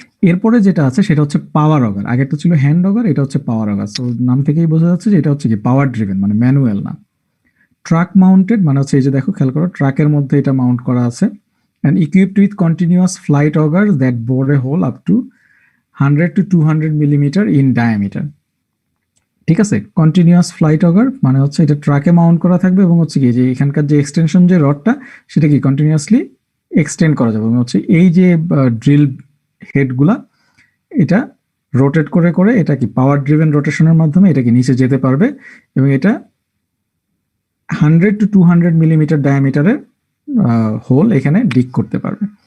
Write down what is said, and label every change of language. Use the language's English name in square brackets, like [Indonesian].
[Bangla] এরপরে যেটা আছে সেটা হচ্ছে পাওয়ার অগার। আগেরটা ছিল হ্যান্ড অগার, এটা হচ্ছে পাওয়ার অগার। সো নাম থেকেই বোঝা যাচ্ছে যে এটা হচ্ছে কি পাওয়ার ড্রিভেন, মানে ম্যানুয়াল না। ট্রাক মাউন্টেড মানে হচ্ছে এই যে দেখো, খেয়াল করো, ট্রাকের মধ্যে এটা মাউন্ট করা আছে। [English] and equipped with continuous flight augers that bore a hole up to 100 to 200 millimeter in diameter. [Bangla] ঠিক আছে, কন্টিনিউয়াস ফ্লাইট অগার মানে হচ্ছে এটা ট্রাকে মাউন্ট করা থাকবে এবং হচ্ছে কি যে এখানকার যে এক্সটেনশন যে রডটা সেটা কি কন্টিনিউয়াসলি এক্সটেন্ড করা যাবে এবং হচ্ছে এই যে ড্রিল হেডগুলা এটা রোটেট করে করে এটা কি পাওয়ার ড্রিভেন রোটেশনের মাধ্যমে এটা কি নিচে যেতে পারবে এবং এটা 100 to 200 মিলিমিটার ডায়ামিটারের হোল এখানে ডিগ করতে পারবে।